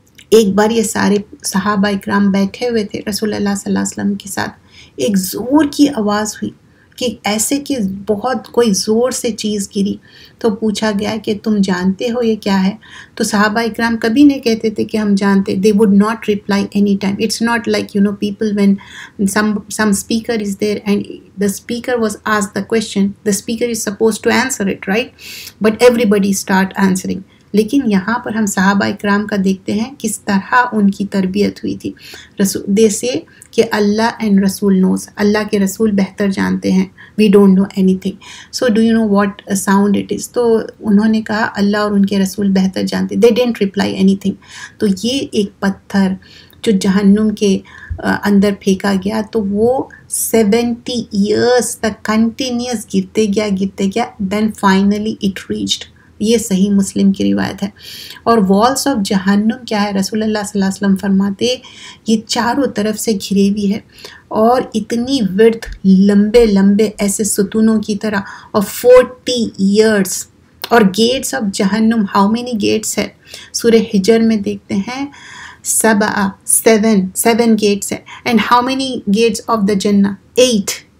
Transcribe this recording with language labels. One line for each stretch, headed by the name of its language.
Urdu: ایک بار یہ سارے صحابہ اکرام بیٹھے ہوئے تھے رسول اللہ صلی اللہ علیہ وسلم کے ساتھ، ایک زور کی آواز ہوئی کہ ایسے کہ بہت کوئی زور سے چیز گری، تو پوچھا گیا کہ تم جانتے ہو یہ کیا ہے؟ تو صحابہ اکرام کبھی نہیں کہتے تھے کہ ہم جانتے.
English: they would not reply any time. It's not like people when some speaker is there and the speaker was asked the question, the speaker is supposed to answer it, right? But everybody start answering.
Urdu: لیکن یہاں پر ہم صحابہ اکرام کا دیکھتے ہیں کس طرح ان کی تربیت ہوئی تھی.
English: they say کہ Allah and Rasool knows,
Urdu: اللہ کے رسول بہتر جانتے ہیں،
English: We don't know anything, so do you know what sound it is.
Urdu: تو انہوں نے کہا اللہ اور ان کے رسول بہتر جانتے.
English: They didn't reply anything.
Urdu: تو یہ ایک پتھر جو جہنم کے اندر پھینکا گیا تو وہ 70 ایئرس تک کنٹینیوس گرتے گیا
English: Then finally it reached.
Urdu: یہ صحیح مسلم کی روایت ہے. اور والس آف جہنم کیا ہے؟ رسول اللہ صلی اللہ علیہ وسلم فرماتے یہ چاروں طرف سے گھرے ہوئی ہے اور اتنی ورتھ لمبے ایسے ستونوں کی طرح، اور 40 ایئرس. اور گیٹس آف جہنم،
English: how many gates
Urdu: ہے؟ سورہ حجر میں دیکھتے ہیں 7 گیٹس ہے.
English: And how many gates of the Jannah? 8.